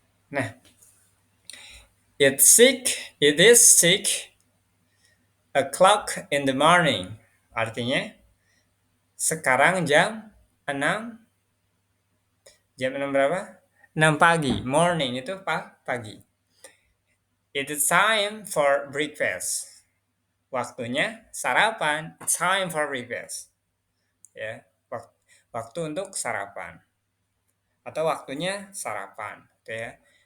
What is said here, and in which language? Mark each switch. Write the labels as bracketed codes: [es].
[en] Nah, it is 6 o'clock in the morning. [id] Artinya, sekarang jam 6 berapa? 6 pagi. Morning itu pagi. [en] It is time for breakfast. [id] Waktunya sarapan. [en] It's time for breakfast. [id] Ya, waktu untuk sarapan. Atau waktunya sarapan, gitu ya.